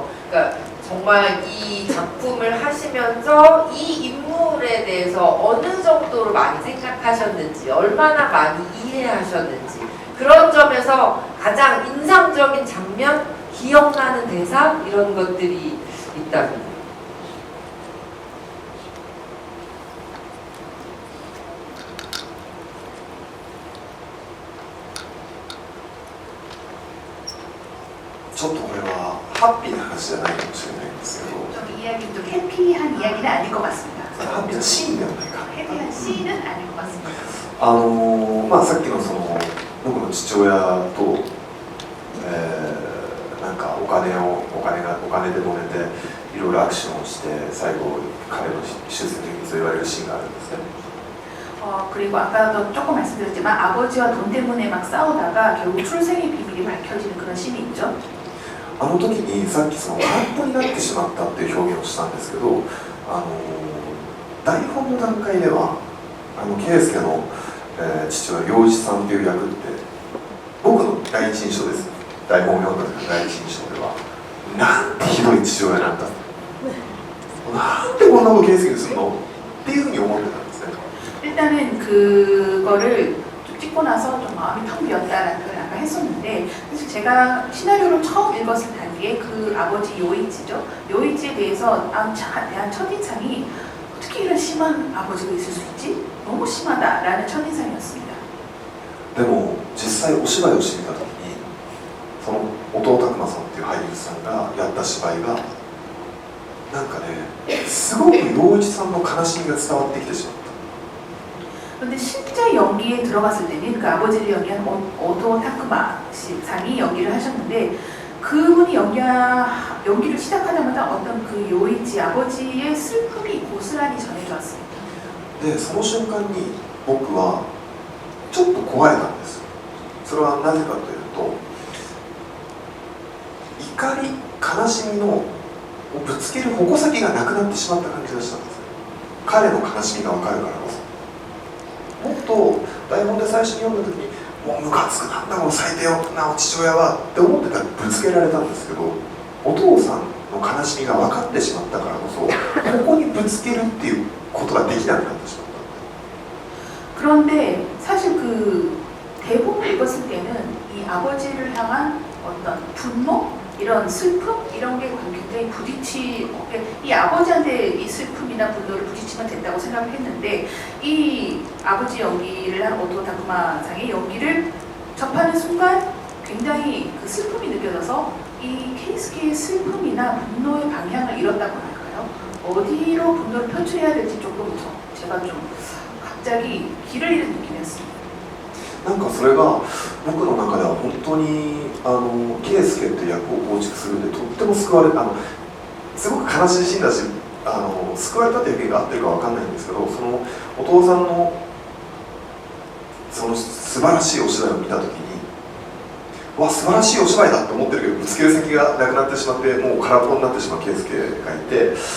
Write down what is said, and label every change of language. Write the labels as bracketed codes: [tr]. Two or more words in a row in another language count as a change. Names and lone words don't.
[ko] 그러니까 정말 이 작품을 하시면서 이 인물에 대해서 어느 정도로 많이 생각하셨는지, 얼마나 많이 이해하셨는지 그런 점에서 가장 인상적인 장면, 기억나는 대사 이런 것들이 있다면 [ja] ちょっとこれはハッピーな話じゃないかもしれないんですけど [ko] 좀 이야기 좀 해피한 이야기는 아닐 것 같습니다. [ja] ハッピーなシーンではないか。 [ko] 해피한 시는 아닐 것 같습니다. [ja] さっきのその僕の父親と、なんかお金で揉めていろいろアクションをして最後彼の出世的にそう言われるシーンがあるんですね。 [ko] 그리고 아까도 조금 말씀드렸지만 아버지와 돈 때문에 막 싸우다가 결국 출생의 비밀이 밝혀지는 그런 씬이 있죠. [ja] あの時にさっきその空っぽになってしまったっていう表現をしたんですけど、台本の段階では圭介の、父親陽一さんっていう役って僕の第一印象です。台本を読んだ時の第一印象ではなんてひどい父親なんだ、なんでこんなこと圭介にするのっていうふうに思ってたんですね。 [ko] 일단은 그거를 좀 찍고 나서 좀 마음이 텅 비었다라는 걸 아까 했었는데 사실 제가 시나리오를 처음 읽었을 당시에 그 아버지 요이치죠. 요이치에 대해서 대한 첫인상이 어떻게 이런 심한 아버지가 있을 수 있지? 너무 심하다라는 첫인상이었습니다. [ja] でも実際お芝居をしてみた時にその音尾拓磨さんっていう俳優さんがやった芝居がなんかねすごく陽一さんの悲しみが伝わってきてしまった。 [ko] 그런데 실제 연기에 들어갔을 때는 그 아버지를 연기한 오토 타쿠마 상이 연기를 하셨는데 그분이 연기를 시작하자마자 어떤 그 요이치 아버지의 슬픔이 고스란히 전해져 왔습니다. [ja] でその瞬間に僕はちょっと壊れたんです。それはなぜかというと怒り悲しみのをぶつける矛先がなくなってしまった感じがしたんです。彼の悲しみが分かるからこそ。 もっと台本で最初に読んだ時にもうムカつくなんだこの最低な父親はって思ってたらぶつけられたんですけどお父さんの悲しみが分かってしまったからこそここにぶつけるっていうことができなくなってしまった。 [ko] 그런데 사실 그 대본을 읽었을 때는 이 아버지를 향한 어떤 분노, 이런 슬픔 이런 게 굉장히 이 아버지한테 이 슬픔이나 분노를 부딪히면 된다고 생각을 했는데 이 아버지 연기를 한 오토 타쿠마 상의 연기를 접하는 순간 굉장히 그 슬픔이 느껴져서 이 케이스케의 슬픔이나 분노의 방향을 잃었다고 할까요? 어디로 분노를 표출해야 될지 조금 제가 좀 갑자기 길을 잃은 느낌이었습니다. [ja] なんかそれが僕の中では本当に圭介っていう役を構築するんでとっても救われたすごく悲しいシーンだし救われたっていう表現が合ってるかわかんないんですけどそのお父さんのその素晴らしいお芝居を見た時にわ素晴らしいお芝居だって思ってるけどぶつける先がなくなってしまってもう空っぽになってしまう圭介がいて